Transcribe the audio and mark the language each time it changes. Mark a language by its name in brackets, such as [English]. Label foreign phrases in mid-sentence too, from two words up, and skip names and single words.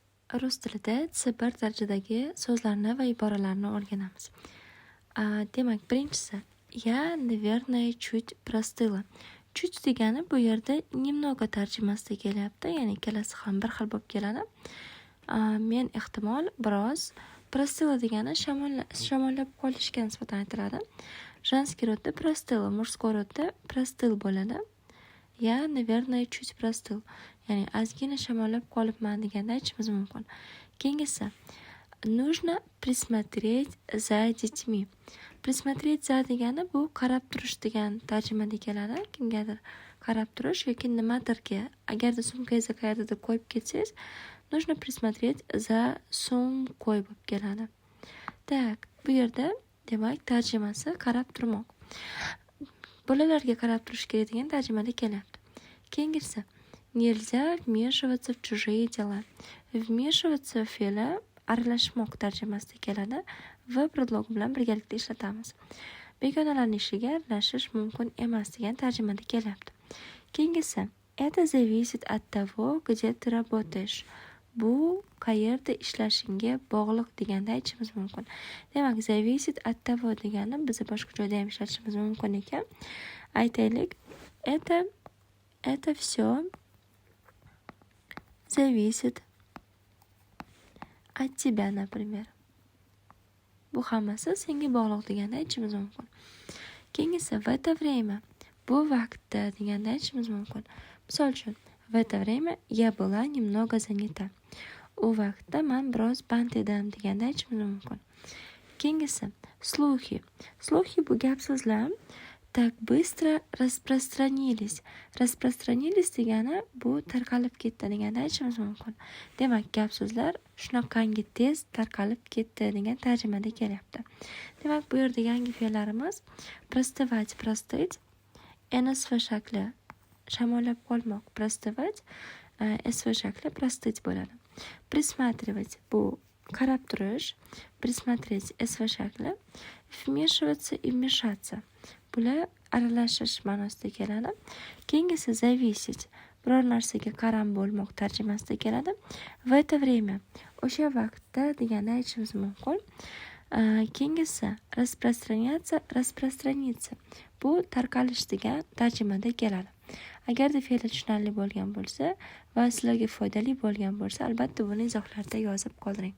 [Uzbek] Rus tilida C1 darajadagi so'zlarni va iboralarni o'rganamiz. Demak, birinchisi, [Russian] я, наверное, чуть простыла. [Uzbek] Чуть degani bu yerda немного tarjimasida kelyapti, ya'ni ikkalasi ham bir xil bo'lib keladi. Men ehtimol biroz, простыла degani shamollab qolishga nisbatan aytiladi. Женский rodda простыла, мужской rodda простыл bo'ladi. [Russian] Я, наверное, чуть простыл. [Uzbek] Ya'ni ozgina shamollab qolibman deganda aytishimiz mumkin. Keyingisi, [Russian] нужно присмотреть за детьми. Присмотреть за [Uzbek] degani bu qarab turish degan tarjimada keladi. Kimgadir qarab turish yoki nimadirga, agarda sumkangizni qayerdadir qo'yib ketsangiz, [Russian] нужно присмотреть за сумкой [Uzbek] bo'lib keladi. Так, bu yerda demak tarjimasi qarab turmoq. Bolalarga qarab turish kerak degan tarjimada kelyapti. Keyingisi, [Russian] nельзя вмешиваться в чужие дела. [Uzbek] Вмешиваться fe'li aralashmoq tarjimasida keladi va predlog bilan birgalikda ishlatamiz. Begonalarning ishiga aralashish mumkin emas degan tarjimada kelyapti. Keyingisi, [Russian] это зависит от того, где ты работаешь. [Uzbek] Bu qayerda ishlashingga bog'liq deganda aytishimiz mumkin. Demak, [Russian] зависит от того [Uzbek] degani biz boshqa joyda ham ishlatishimiz mumkin ekan. Aytaylik, [Russian] это все зависит от тебя, например. [Uzbek] Bu hammasi senga bog'liq deganda aytishimiz mumkin. Keyingisi, [Russian] в это время. [Uzbek] Bu vaqtda deganda aytishimiz mumkin. Misol uchun, [Russian] в это время я была немного занята. [Uzbek] U vaqtda men biroz band edim deganda aytishimiz mumkin. Keyingisi, [Russian] слухи. Слухи [Uzbek] bu gap so'zlar [Russian] так быстро распространились. [Uzbek] Распространились degani bu tarqalib ketdi deganda aytishimiz mumkin. Demak, gap so'zlar shunaqangi tez tarqalib ketdi degan tarjimada kelyapti. Demak, bu yerda yangi fe'llarimiz [Russian] простывать, простыть, [Uzbek] NSV shakli shamollab qolmoq, простывать, SV shakli простыть bo'ladi. Присматривать bu qarab turish, присмотреть SV shakli, [Russian] вмешиваться и вмешаться. [Uzbek] Bular aralashish ma'nosida keladi. Keyingisi, зависеть biror narsaga qaram bo'lmoq tarjimasida keladi. [Russian] В это время [Uzbek] o'sha vaqtda deganda aytishimiz mumkin. Keyingisi, [Russian] распространяться, распространиться. [Uzbek] Bu tarqalish degan tarjimada keladi. Agarda fe'li tushunarli bo'lgan bo'lsa va sizlarga foydali bo'lgan bo'lsa, albatta buni izohlarda yozib qoldiring.